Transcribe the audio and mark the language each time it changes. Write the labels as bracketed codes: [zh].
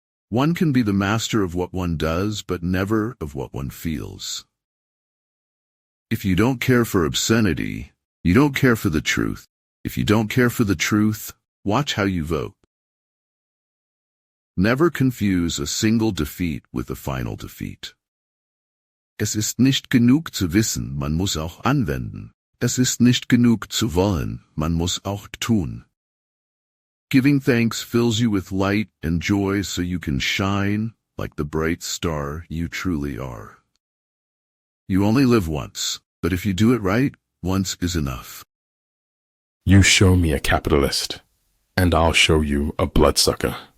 [en] One can be the master of what one does, but never of what one feels. If you don't care for obscenity, you don't care for the truth. If you don't care for the truth, watch how you vote. Never confuse a single defeat with a final defeat. [de] Es ist nicht genug zu wissen, man muss auch anwenden. Es ist nicht genug zu wollen, man muss auch tun. [en] Giving thanks fills you with light and joy so you can shine like the bright star you truly are. You only live once, but if you do it right, once is enough. You show me a capitalist, and I'll show you a bloodsucker.